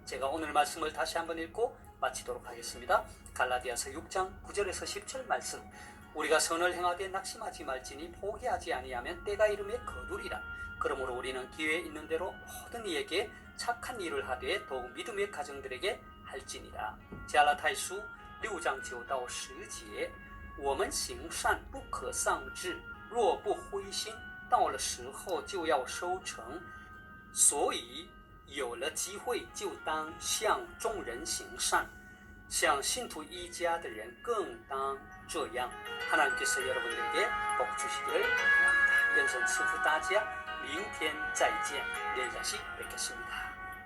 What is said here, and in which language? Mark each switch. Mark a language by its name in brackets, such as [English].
[Korean] 제가 오늘 말씀을 다시 한번 읽고 마치도록 하겠습니다. 갈라디아서 6장 9절에서 10절 말씀. 우리가 선을 행하되 낙심하지 말지니 포기하지 아니하면 때가 이르매 거두리라. 그러므로 우리는 기회 있는 대로 모든 이에게 착한 일을 하되 더욱 믿음의 가정들에게 할지니라. [Chinese] 加拉太书6章9到10节，我们行善不可丧志，若不灰心，到了时候就要收成。所以有了机会就当向众人行善，像信徒一家的人更当这样。 [Korean] 하나님께서 여러분들에게 복 주시기를 바랍니다. 연선 [Chinese] 赐福大家，明天再见， [Korean] 내일다시뵙겠습니다